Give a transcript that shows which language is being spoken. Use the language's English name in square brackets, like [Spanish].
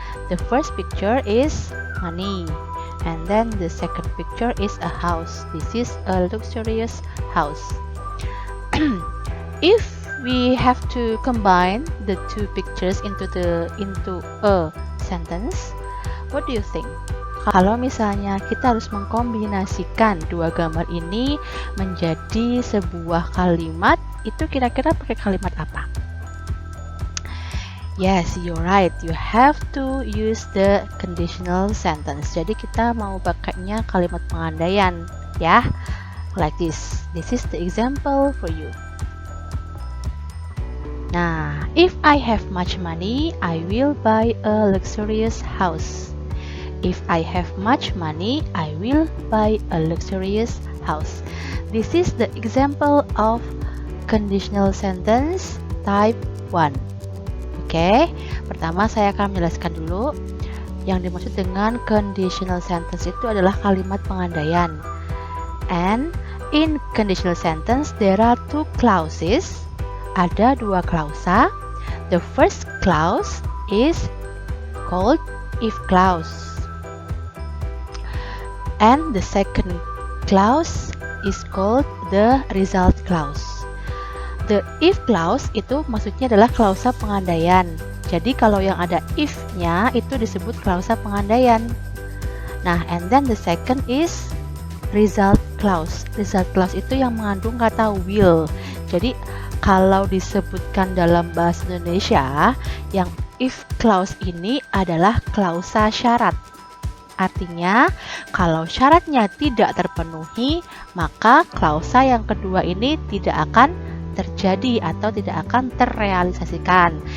[English] The first picture is money, and then the second picture is a house. This is a luxurious house. If we have to combine the two pictures into a sentence, what do you think? [Indonesian] Kalau misalnya kita harus mengkombinasikan dua gambar ini menjadi sebuah kalimat, itu kira-kira pakai kalimat apa? [English] Yes, you're right. You have to use the conditional sentence. [Indonesian] Jadi kita mau pakainya kalimat pengandaian, ya. [English] Like this. This is the example for you. Nah, if I have much money, I will buy a luxurious house. If I have much money, I will buy a luxurious house. This is the example of conditional sentence type 1. [Indonesian] Oke, pertama saya akan menjelaskan dulu. Yang dimaksud dengan [English] conditional sentence [Indonesian] itu adalah kalimat pengandaian. [English] And in conditional sentence there are two clauses. [Indonesian] Ada dua klausa. [English] The first clause is called if clause, and the second clause is called the result clause. The if clause [Indonesian] itu maksudnya adalah klausa pengandaian. Jadi kalau yang ada if-nya itu disebut klausa pengandaian. [English] Nah, and then the second is result clause. [Indonesian] Result clause itu yang mengandung kata will. Jadi kalau disebutkan dalam bahasa Indonesia, yang if clause ini adalah klausa syarat. Artinya, kalau syaratnya tidak terpenuhi, maka klausa yang kedua ini tidak akan terjadi atau tidak akan terrealisasikan.